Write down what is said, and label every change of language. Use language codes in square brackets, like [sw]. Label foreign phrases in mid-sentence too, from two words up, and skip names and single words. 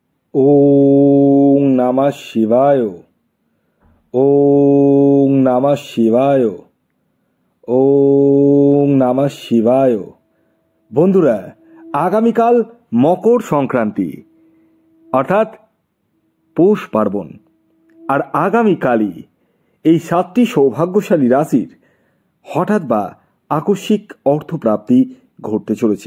[sa] ওং নমঃ শিবায়। ওং নমঃ শিবায়। ওং নমঃ শিবায়। [bn] বন্ধুরা, আগামীকাল মকর সংক্রান্তি অর্থাৎ পৌষ পার্বণ, আর আগামীকালই এই 7টি সৌভাগ্যশালী রাশির হঠাৎ বা আকস্মিক অর্থপ্রাপ্তি ঘটতে চলেছে।